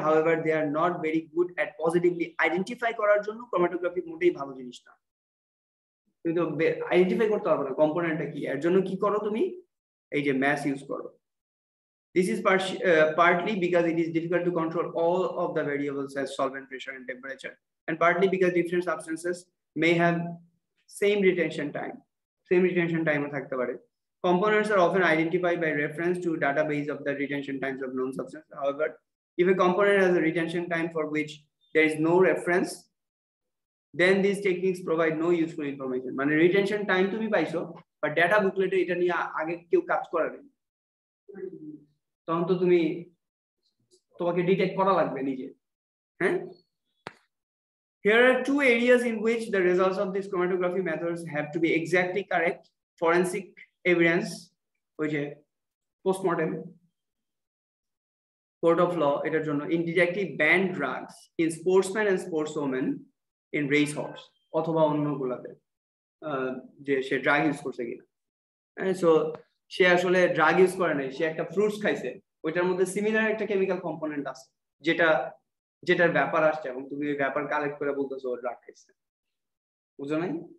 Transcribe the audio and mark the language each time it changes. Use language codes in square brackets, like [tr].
[en] However, they are not very good at positively identify [bn] করার জন্য chromatography মোটেই ভালো জিনিস না। তুমি তো আইডেন্টিফাই করতে পারবে না কম্পোনেন্টটা কি, এর জন্য কি করো তুমি, এই যে ম্যাস ইউজ করো। [en] This is partly because it is difficult to control all of the variables as solvent pressure and temperature, and partly because different substances may have same retention time. [bn] থাকতে পারে। [en] Components are often identified by reference to database of the retention times of known substances. However, if a component has a retention time for which there is no reference, then these techniques provide no useful information. [bn] মানে retention time তুমি পাইছো, [en] but data booklet [bn] এটা নিয়ে আগে কেউ কাজ করে না, তখন তো তোমাকে ডিটেক্ট করা লাগবে নিজে। [en] হ্যাঁ, here are two areas in which the results of these chromatography methods have to be exactly correct. Forensic evidence, which is postmortem, court of law [bn] এটার জন্য, [en] indirectly banned drugs in sportsmen and sportswomen in race horse [bn] অথবা অন্যগুলাতে যে সে drug use করছে কিনা। So সে আসলে drug use করে নাই, সে একটা ফ্রুটস খাইছে, ওইটার মধ্যে সিমিলার একটা কেমিক্যাল কম্পোনেন্ট আছে যেটার ব্যাপার আসছে, এবং তুমি ওই ব্যাপার কালেক্ট করে বলতেছো ও ড্রাগ খাইছে, বুঝো নাই?